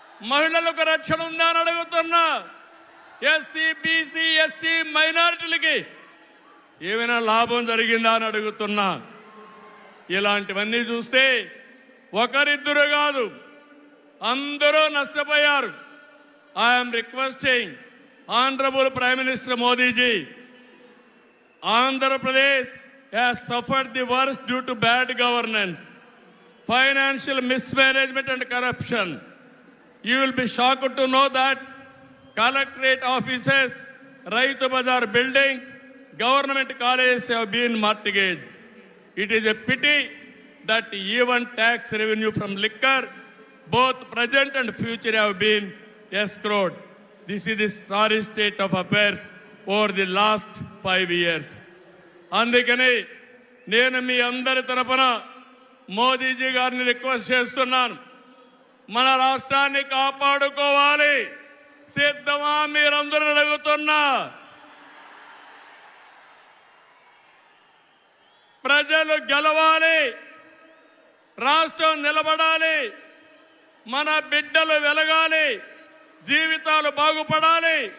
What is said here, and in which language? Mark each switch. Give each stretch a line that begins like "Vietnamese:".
Telugu: మహిళలకు రక్షణ ఉందా అని అడుగుతున్నా. ఎస్సీ, బీసీ, ఎస్టీ మైనారిటీలకి ఏమైనా లాభం జరిగిందా అని అడుగుతున్నా. ఇలాంటివన్నీ చూస్తే ఒకరిద్దరు కాదు, అందరూ నష్టపోయారు.
English: I'm requesting honourable prime minister Modiji, Andhra Pradesh has suffered the worst due to bad governance, financial mismanagement and corruption. You will be shocked to know that collectorate offices, Raitu Bazar buildings, government colleges have been mortgaged. It is a pity that even tax revenue from liquor, both present and future, have been escrowed. This is the sorry state of affairs over the last 5 years.
Telugu: అందుకని నేను మీ అందరి తరపున మోదీజీ గారిని request చేస్తున్నాను, మన రాష్ట్రాన్ని కాపాడుకోవాలి. సిద్ధమా మీరందరూ అడుగుతున్నా? ప్రజలు గెలవాలి, రాష్ట్రం నిలబడాలి, మన బిడ్డలు వెలగాలి, జీవితాలు బాగుపడాలి.